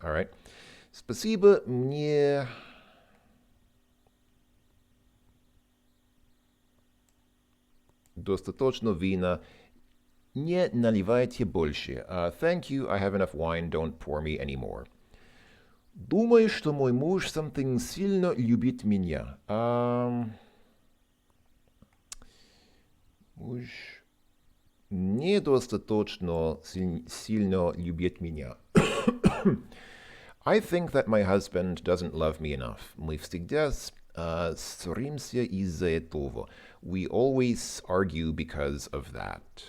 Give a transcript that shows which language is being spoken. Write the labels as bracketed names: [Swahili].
[Russian] All right. Спасибо, мне... Достаточно вина. Не наливайте больше. [English] Thank you, I have enough wine, don't pour me anymore. [Russian] Думаю, что мой муж something сильно любит меня. Муж недостаточно сильно любит меня. [English] I think that my husband doesn't love me enough. [Russian] Мы всегда ссоримся из-за этого. [English] We always argue because of that.